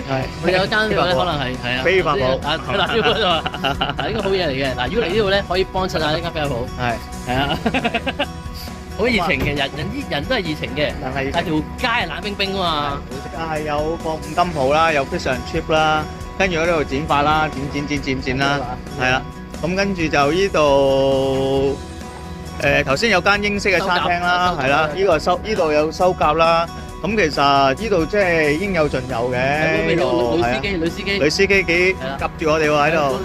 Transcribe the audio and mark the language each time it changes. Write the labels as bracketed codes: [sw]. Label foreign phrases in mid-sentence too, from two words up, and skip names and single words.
[yue] 係，我有一間呢個咧，可能係飛髮鋪。嗱，呢個就話，應該好嘢嚟嘅。嗱，如果嚟呢度咧，可以幫襯下呢間飛髮鋪。係啊，好熱情嘅，人都係熱情嘅，但係條街係冷冰冰啊嘛。係有個五金鋪啦，有 [en] fish and chip [yue] 啦，跟住喺度剪髮啦，剪啦，係啦。咁跟住就呢度。頭先有間英式嘅餐廳啦，係啦，呢度有收夾啦。咁其實呢度即係應有盡有嘅。女司機幾夾住我哋喎喺度。